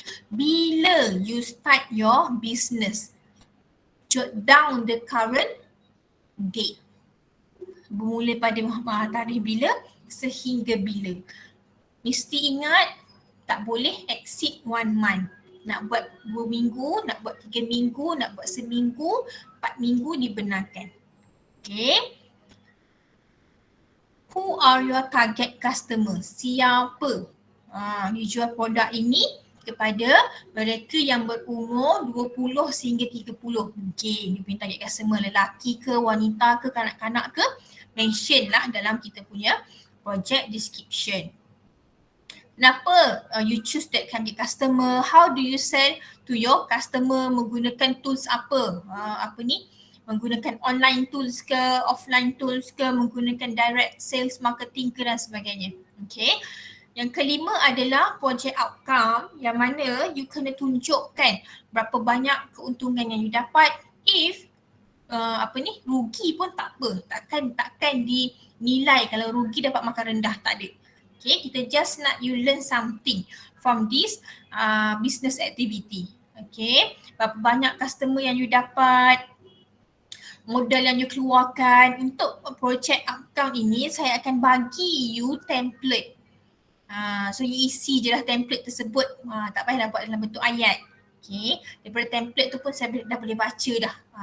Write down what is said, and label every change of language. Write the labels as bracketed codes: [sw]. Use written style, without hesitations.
[ms] Bila [en] you start your business, jot down the current date. [ms] Bermula pada tarikh bila sehingga bila. Mesti ingat tak boleh exceed 1 month. Nak buat 2 minggu, nak buat 3 minggu, nak buat seminggu, 4 minggu dibenarkan. Okay. [en] Who are your target customer? [ms] Siapa? You jual produk ini kepada mereka yang berumur 20 sehingga 30. Mungkin you punya target customer lelaki ke, wanita ke, kanak-kanak ke, mention lah dalam kita punya project description. Kenapa [en] you choose that target customer? How do you sell to your customer? [ms] Menggunakan tools apa? Menggunakan online tools ke, offline tools ke, menggunakan direct sales marketing ke dan sebagainya. Okay. Yang kelima adalah project outcome, yang mana you kena tunjukkan berapa banyak keuntungan yang you dapat. If rugi pun tak apa. Takkan dinilai kalau rugi dapat makan rendah, tak ada. [en] Okay, [ms] kita [en] just [ms] nak [en] you learn something from this business activity. [ms] Okay, berapa banyak customer yang you dapat, modal yang you keluarkan. Untuk project outcome ini saya akan bagi you template. So you isi je lah template tersebut. Tak payahlah buat dalam bentuk ayat. Okay, daripada template tu pun saya dah boleh baca dah.